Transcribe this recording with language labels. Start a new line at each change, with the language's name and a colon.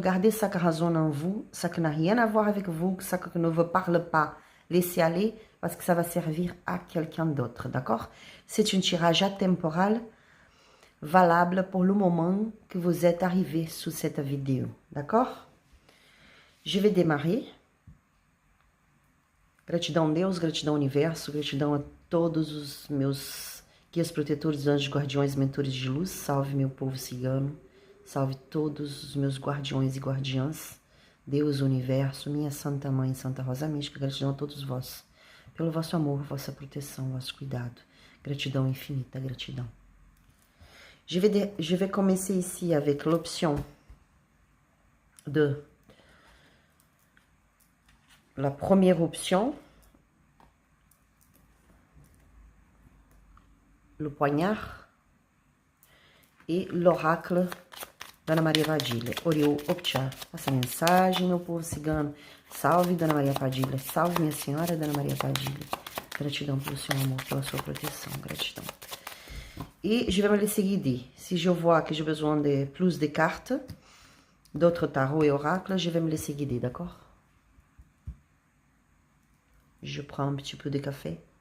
French: Gardez ça qui résonne en vous, ça qui n'a rien à voir avec vous, ça qui ne vous parle pas, laissez aller parce que ça va servir à quelqu'un d'autre, d'accord? C'est un tirage atemporal valable pour le moment que vous êtes arrivé sous cette vidéo, d'accord? Je vais démarrer.
Portuguese: Gratidão Deus, gratidão Universo, gratidão a todos os meus guias protetores, anjos, guardiões, mentores de luz. Salve meu povo cigano, salve todos os meus guardiões e guardiãs. Deus, Universo, minha Santa Mãe, Santa Rosa Mística, gratidão a todos vós, pelo vosso amor, vossa proteção, vosso cuidado. Gratidão infinita, gratidão.
French: Je vais commencer ici avec l'option de la première option, le poignard e l'oracle Dona Maria Padilha.
Portuguese: Oriô Optcha, essa mensagem, meu povo cigano. Salve, Dona Maria Padilha. Salve, minha senhora, Dona Maria Padilha. Gratidão pelo seu amor, pela sua proteção. Gratidão.
French: Et je vais me laisser guider. Si je vois que j'ai besoin de plus de cartes, d'autres tarots et oracles, je vais me laisser guider, d'accord? Je prends un petit peu de café.